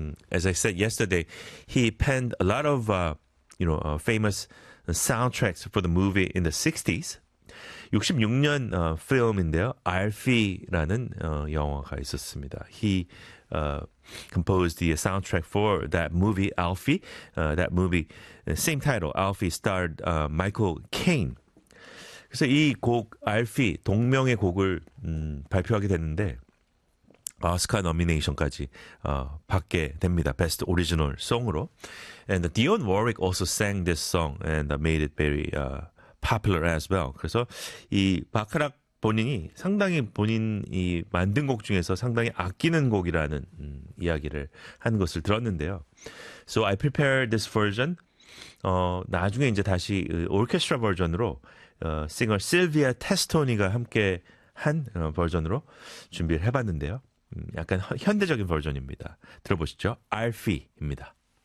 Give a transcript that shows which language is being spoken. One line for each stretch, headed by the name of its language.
English: As I said yesterday, he penned a lot of, you know, famous soundtracks for the movie in the 60s.
Korean: 66년 film인데요. Alfie라는 영화가 있었습니다.
English: He composed the soundtrack for that movie, Alfie. That movie, same title, Alfie, starred Michael Caine.
Korean: 그래서 이 곡, Alfie, 동명의 곡을 발표하게 됐는데 오스카 노미네이션까지 받게 됩니다.
English: Best Original Song으로. And Dionne Warwick also sang this song and made it very popular as well.
Korean: 그래서 이 바카락 본인이 상당히 본인이 만든 곡 중에서 상당히 아끼는 곡이라는 이야기를 한 것을 들었는데요.
English: So I prepared this version.
Korean: 나중에 이제 다시 오케스트라 버전으로 싱어 실비아 테스토니가 함께 한 버전으로 준비를 해봤는데요. 약간 현대적인 버전입니다. 들어보시죠. Alfie입니다.